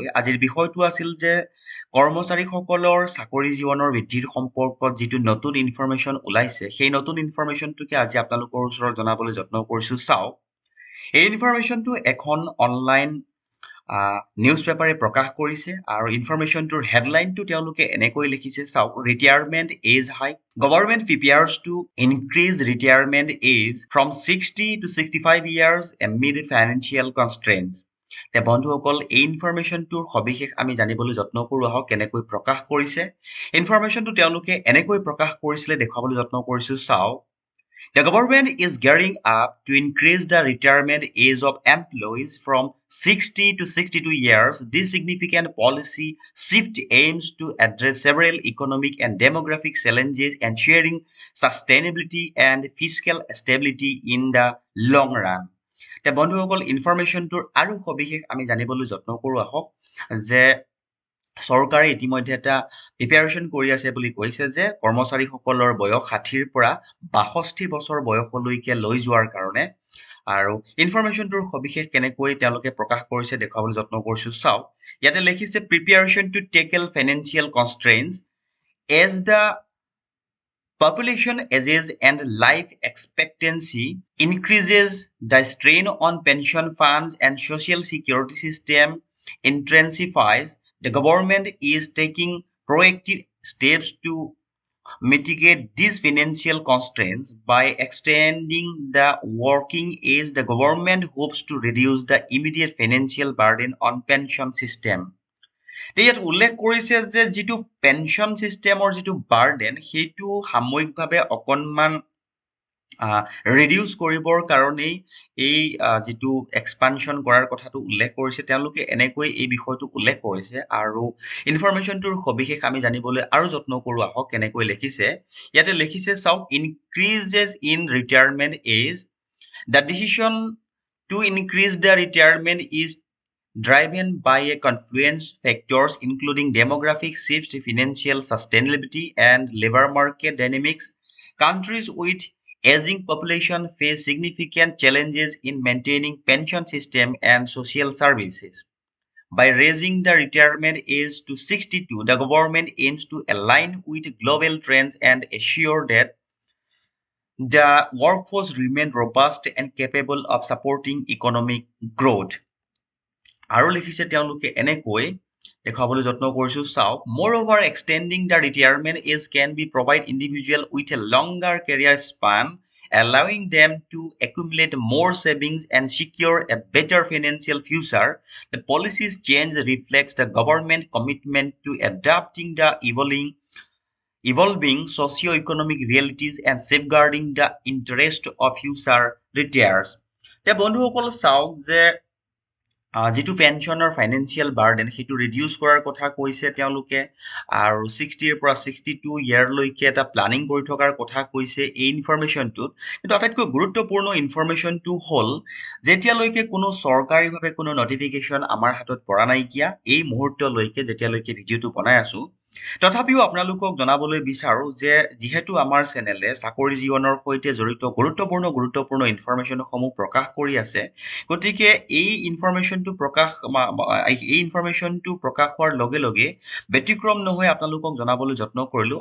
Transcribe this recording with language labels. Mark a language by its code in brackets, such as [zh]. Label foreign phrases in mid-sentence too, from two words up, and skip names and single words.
[as] আজিৰ বিষয়টো আছিল যে কৰ্মচাৰীসকলৰ চাকৰি জীৱনৰ বৃদ্ধিৰ সম্পৰ্কত যিটো নতুন ইনফৰমেশ্যন ওলাইছে, সেই নতুন ইনফৰমেশ্যনটোকে আজি আপোনালোকৰ ওচৰত জনাবলৈ যত্ন কৰিছোঁ। চাওক, এই ইনফৰমেশ্যনটো এখন অনলাইন নিউজ পেপাৰে প্ৰকাশ কৰিছে আৰু ইনফৰমেশ্যনটোৰ হেডলাইনটো তেওঁলোকে এনেকৈ লিখিছে। [en] চাওক, retirement age hike, government prepares to increase retirement age from 60 to 65 years amid financial constraints। [as] বন্ধুসকল এই ইনফৰমেশ্যনটোৰ সবিশেষ আমি জানিবলৈ যত্ন কৰোঁ। আহক কেনেকৈ প্ৰকাশ কৰিছে। ইনফৰমেশ্যনটো তেওঁলোকে এনেকৈ প্ৰকাশ কৰিছিলে দেখুৱাবলৈ যত্ন কৰিছোঁ। চাওক, [en] the government is gearing up to increase the retirement age of employees from 60 to 62 years. This significant policy shift aims to address several economic and demographic challenges, ensuring sustainability and fiscal stability in the long run। [as] বন্ধুসকল ইনফৰমেশ্যনটোৰ আৰু সবিশেষ আমি জানিবলৈ যত্ন কৰোঁ। আহক, যে চৰকাৰে ইতিমধ্যে এটা প্ৰিপেয়াৰেশ্যন কৰি আছে বুলি কৈছে যে কৰ্মচাৰীসকলৰ বয়স 60ৰ পৰা 62 বছৰ বয়সলৈকে লৈ যোৱাৰ কাৰণে। আৰু ইনফৰমেশ্যনটোৰ সবিশেষ কেনেকৈ তেওঁলোকে প্ৰকাশ কৰিছে দেখুৱাবলৈ যত্ন কৰিছোঁ। চাওক, ইয়াতে লিখিছে [en] preparation to tackle financial constraints as the population ages and life expectancy increases, the strain on pension funds and social security system intensifies. The government is taking proactive steps to mitigate these financial constraints by extending the working age. The government hopes to reduce the immediate financial burden on pension system। [as] ইয়াত উল্লেখ কৰিছে যে যিটো পেঞ্চন চিষ্টেমৰ যিটো বাৰ্ডেন, সেইটো সাময়িকভাৱে অকণমান ৰিডিউচ কৰিবৰ কাৰণেই এই যিটো এক্সপানশ্যন কৰাৰ কথাটো উল্লেখ কৰিছে। তেওঁলোকে এনেকৈ এই বিষয়টো উল্লেখ কৰিছে আৰু ইনফৰমেশ্যনটোৰ সবিশেষ আমি জানিবলৈ আৰু যত্ন কৰোঁ। আহক কেনেকৈ লিখিছে। ইয়াতে লিখিছে, চাওক, [en] increases in retirement age, the decision to increase the retirement is driven by a confluence factors including demographic shifts, financial sustainability, and labor market dynamics. Countries with aging population face significant challenges in maintaining pension system and social services. By raising the retirement age to 62, the government aims to align with global trends and assure that the workforce remain robust and capable of supporting economic growth। [as] আৰু লিখিছে তেওঁলোকে এনেকৈ দেখুৱাবলৈ যত্ন কৰিছোঁ। চাওক, [en] moreover extending the retirement age can be provide individual with a longer career span, allowing them to accumulate more savings and secure a better financial future. The policy's change reflects the government commitment to adapting the evolving socio-economic realities and safeguarding the interest of future retirees। [as] বন্ধুসকল চাওক, যে যিটো পেঞ্চনৰ [en] financial burden [as] সেইটো ৰিডিউচ কৰাৰ কথা কৈছে তেওঁলোকে, আৰু 60ৰ পৰা 62 ইয়াৰলৈকে এটা প্লানিং কৰি থকাৰ কথা কৈছে এই ইনফৰমেশ্যনটোত। কিন্তু আটাইতকৈ গুৰুত্বপূৰ্ণ ইনফৰমেশ্যনটো হ'ল, যেতিয়ালৈকে কোনো চৰকাৰীভাৱে কোনো নটিফিকেশ্যন আমাৰ হাতত পৰা নাইকিয়া এই মুহূৰ্তলৈকে, যেতিয়ালৈকে ভিডিঅ'টো বনাই আছোঁ, তথাপিও আপোনালোকক জনাবলৈ বিচাৰোঁ যে যিহেতু আমাৰ চেনেলে চাকৰি জীৱনৰ সৈতে জড়িত গুৰুত্বপূৰ্ণ ইনফৰমেশ্যনসমূহ প্ৰকাশ কৰি আছে, গতিকে এই ইনফৰমেশ্যনটো প্ৰকাশ হোৱাৰ লগে লগে ব্যতিক্ৰম নহয় আপোনালোকক জনাবলৈ যত্ন কৰিলোঁ।